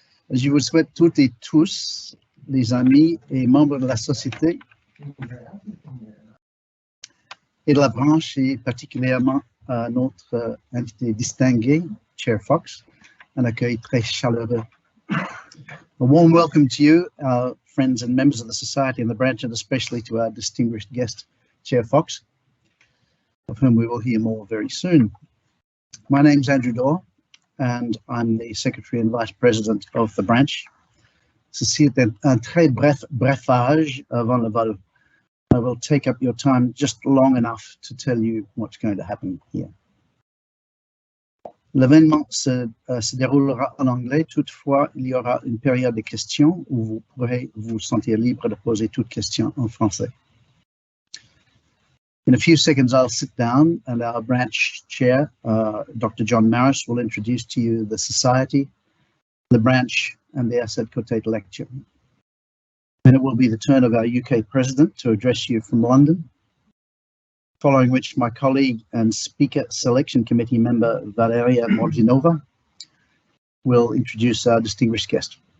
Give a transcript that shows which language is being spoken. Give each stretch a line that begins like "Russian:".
French: Je vous souhaite toutes et tous, les amis et membres de la société et de la branche, et particulièrement à notre invité distingué, Chair Fox, un accueil très chaleureux.
English: A warm welcome to you, our friends and members of the Society and the branch, and especially to our distinguished guest, Chair Fox, of whom we will hear more very soon. My name's Andrew Dorr, and I'm the Secretary and Vice President of the branch.
French: Ceci est un très brefage avant le vol.
English: I will take up your time just long enough to tell you what's going to happen here.
French: L'événement se déroulera en anglais, toutefois il y aura une période de questions où vous pourrez vous sentir libre de poser toute question en français.
English: In a few seconds I'll sit down and our branch chair, Dr. John Maris, will introduce to you the Society, the branch and the Assad Kotaite lecture. Then it will be the turn of our UK President to address you from London, following which my colleague and Speaker Selection Committee member Valeria Morginova will introduce our distinguished guest.